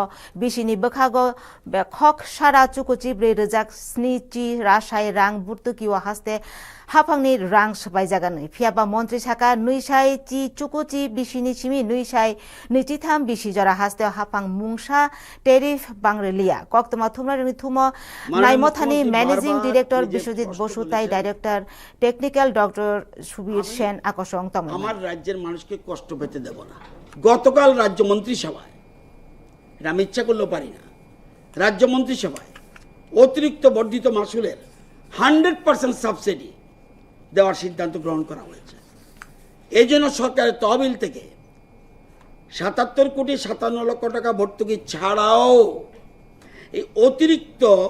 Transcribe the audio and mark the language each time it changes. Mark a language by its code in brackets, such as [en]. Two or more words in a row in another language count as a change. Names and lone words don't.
[trp] बिसिनि बखागो बे खक सारा चुकुची 4 रजाक स्निची रासाय रां भुर्तुकी व हास्ते हाफांनि रां सबाय जागानो फियाबा मन्त्रि साका नुइसाय ची चुकुची बिसिनि सिमि नुइसाय निचिथाम बिसि जरा हास्ते हाफां मुंसा टेरिफ बांग्रेलिया कक्तमा थुमरानि थुमो नाइमथानि [en] managing director [trp] विश्वजित बसुताई [en] director technical [trp] डॉक्टर सुबीर सेन [bn] আকর্ষণ তম আমার রাজ্যের মানুষকে কষ্ট পেতে দেব না গতকাল রাজ্য মন্ত্রিসভায় আমি ইচ্ছা করলেও পারি না রাজ্য মন্ত্রিসভায় অতিরিক্ত বর্ধিত মাসুলের 100% সাবসিডি দেওয়ার সিদ্ধান্ত গ্রহণ করা হয়েছে এই জন্য সরকারের তহবিল থেকে 77 কোটি 57 লক্ষ টাকা ভর্তুকি ছাড়াও এই অতিরিক্ত